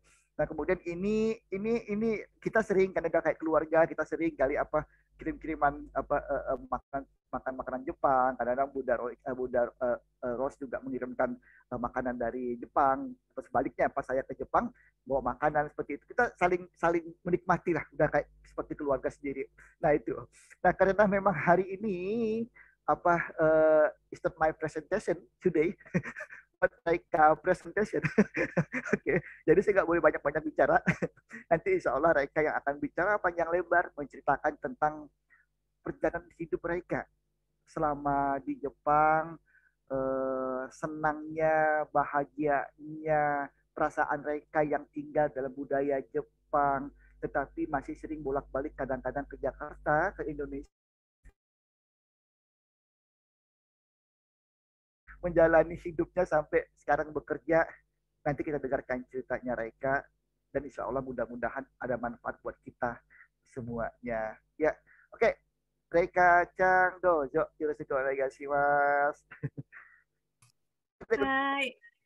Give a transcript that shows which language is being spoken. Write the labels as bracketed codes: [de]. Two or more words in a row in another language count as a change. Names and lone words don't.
[id] Nah, kemudian ini kita sering karena udah kayak keluarga, kita sering kali kirim-kiriman makanan Jepang. Kadang-kadang Bunda Ros juga mengirimkan makanan dari Jepang. Atau sebaliknya pas saya ke Jepang bawa makanan seperti itu. Kita saling menikmati lah, udah kayak seperti keluarga sendiri. Nah, itu. Nah, karena memang hari ini [en] is not my presentation today, but like presentation. [id] Oke, jadi saya nggak boleh banyak-banyak bicara. Nanti [ar] إن شاء الله [id] Raika yang akan bicara panjang lebar menceritakan tentang perjalanan hidup Raika selama di Jepang, senangnya, bahagianya, perasaan Raika yang tinggal dalam budaya Jepang, tetapi masih sering bolak-balik kadang-kadang ke Jakarta, ke Indonesia, menjalani hidupnya sampai sekarang bekerja. Nanti kita dengarkan ceritanya Raika, dan [ar] إن شاء الله [id] mudah-mudahan ada manfaat buat kita semuanya. Ya, oke. Reika Chang Dojo, [ja] よろしくお願いします. はい。